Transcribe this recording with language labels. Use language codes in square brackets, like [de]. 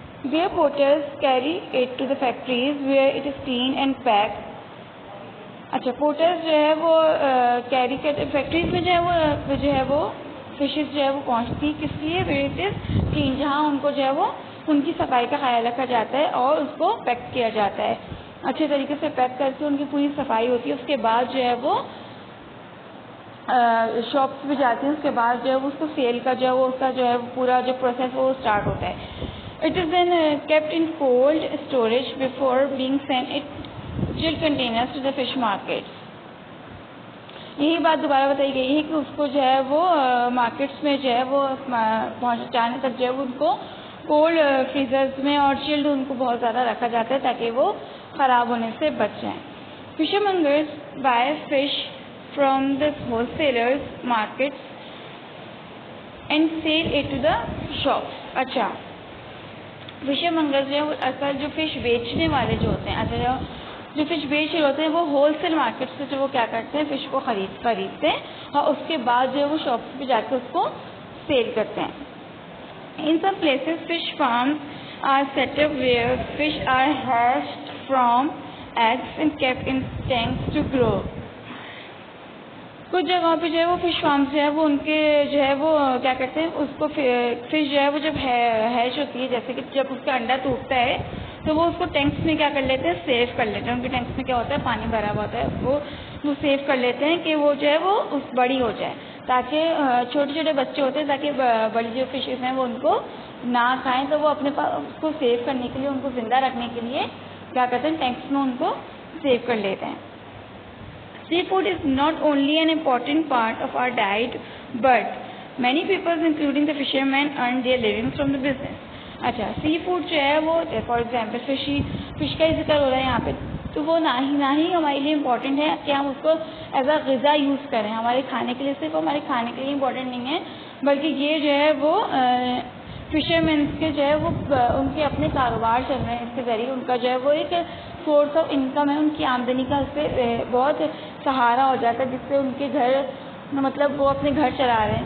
[en] Their porters carry it to the factories where it is cleaned and packed. [ur] اچھا, Porter's جو ہے وہ carry کرتے فیکٹریز میں جو ہے وہ فشز جو ہے وہ پہنچتی کس لیے, [en] where it is clean, [ur] جہاں ان کو جو ہے وہ ان کی صفائی کا خیال رکھا جاتا ہے اور اس کو پیک کیا جاتا ہے اچھے طریقے سے, پیک کر کے ان کی پوری صفائی ہوتی ہے. اس کے بعد جو ہے وہ شاپس بھی جاتی ہیں, اس کے بعد جو ہے وہ اس کو سیل کا جو ہے وہ اس کا جو ہے پورا جو پروسیس وہ اسٹارٹ ہوتا ہے. [en] It is then kept in cold storage before being send it chilled containers to the fish markets. [ur] یہی بات دوبارہ بتائی گئی ہے کہ اس کو جو ہے وہ مارکیٹس میں جو ہے وہ پہنچانے تک جو ہے وہ ان کو کولڈ فریزرز میں اور چلڈ ان کو بہت زیادہ رکھا جاتا ہے تاکہ وہ خراب ہونے سے بچ جائیں. [en] Fishmongers buy fish from the wholesalers markets and sell it to the shops. [ur] اچھا, فشرمنگر جو ہے اصل جو فش بیچنے والے جو ہوتے ہیں, اچھا جو فش بیچ رہے ہوتے ہیں وہ ہول سیل مارکیٹ سے جو وہ کیا کرتے ہیں فش کو خریدتے ہیں اور اس کے بعد جو ہے وہ شاپس پہ جا کے اس کو سیل کرتے ہیں. [en] In some places fish farms are set up where fish are hatched from eggs and kept in tanks to grow. [ur] کچھ جگہوں پہ جو ہے وہ فش فارمز جو ہے وہ ان کے جو ہے وہ کیا کرتے ہیں اس کو فش جو ہے وہ جب ہیچ ہوتی ہے, جیسے کہ جب اس کا انڈا ٹوٹتا ہے تو وہ اس کو ٹینکس میں کیا کر لیتے ہیں, سیو کر لیتے ہیں. ان کے ٹینکس میں کیا ہوتا ہے, پانی بھرا ہوا ہوتا ہے, وہ سیو کر لیتے ہیں کہ وہ جو ہے وہ بڑی ہو جائے تاکہ چھوٹے چھوٹے بچے ہوتے ہیں تاکہ بڑی جو فشز ہیں وہ ان کو نہ کھائیں. تو وہ اپنے پاس اس کو سیو کرنے کے لیے, ان کو زندہ رکھنے کے لیے کیا کرتے ہیں, ٹینکس میں ان کو سیو کر لیتے ہیں. [en] Seafood is not only an important part of our diet, but many people, including the fishermen, earn their livings from the business. [ur] اچھا, سی فوڈ جو ہے وہ فار ایگزامپل فش کا ہی ذکر ہو رہا ہے یہاں پہ, تو وہ نہ ہی ہمارے لیے امپورٹنٹ ہے کہ ہم اس کو ایز اے غذا یوز کریں ہمارے کھانے کے لیے. صرف ہمارے کھانے کے لیے امپورٹنٹ نہیں ہے بلکہ یہ جو ہے وہ فشرمینس کے جو ہے وہ ان کے اپنے کاروبار چل رہے ہیں, اس کے ذریعے ان کا جو ہے وہ ایک سورس آف انکم ہے, ان کی آمدنی کا اس سے بہت سہارا ہو جاتا ہے جس سے ان کے گھر مطلب وہ اپنے گھر چلا رہے ہیں.